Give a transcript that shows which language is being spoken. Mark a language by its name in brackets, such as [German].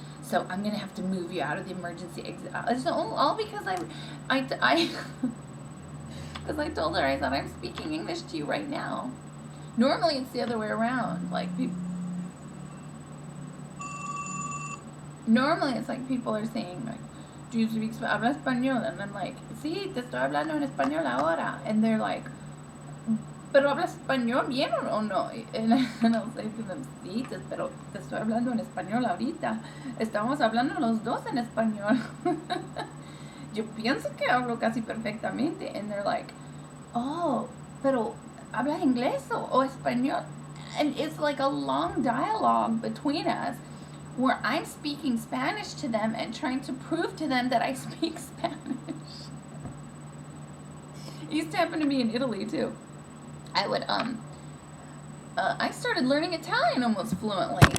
[English] So I'm going to have to move you out of the emergency exit. It's all because because I told her, I said, I'm speaking English to you right now. Normally it's the other way around. Normally it's people are saying, do you speak [Spanish] habla español? [English] And I'm like, [Spanish] sí, te estoy hablando en español ahora. [English] And they're like, [Spanish] pero hablas español bien o no? [English] And I'll say to them, [Spanish] sí, pero te estoy hablando en español ahorita. Estamos hablando los dos en español. Yo pienso que hablo casi perfectamente. [English] And they're like, oh, [Spanish] pero hablas inglés o español? [English] And it's like a long dialogue between us where I'm speaking Spanish to them and trying to prove to them that I speak Spanish. It used to happen to me in Italy too. I started learning Italian almost fluently.